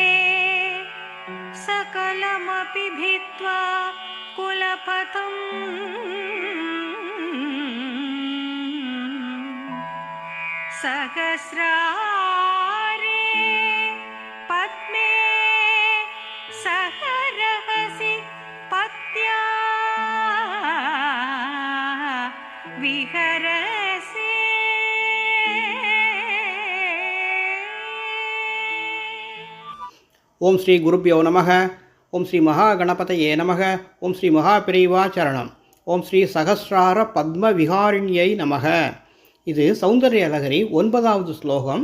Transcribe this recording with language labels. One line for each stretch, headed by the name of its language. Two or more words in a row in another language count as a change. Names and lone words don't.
Sanskrit: सकलमपि भित्त्वा कुलपतम् सहस्रारे पद्मे सहरहसि पत्या विहरसे। ॐ श्री गुरुभ्यो नमः. ॐ श्री महा गणपतये नमः। ॐ श्री महा पिरिवा शरणम्. ॐ श्री सहस्रार पद्म विहारिण्यै नमः.
Tamil: இது சௌந்தர்ய லகரி 9வது ஸ்லோகம்.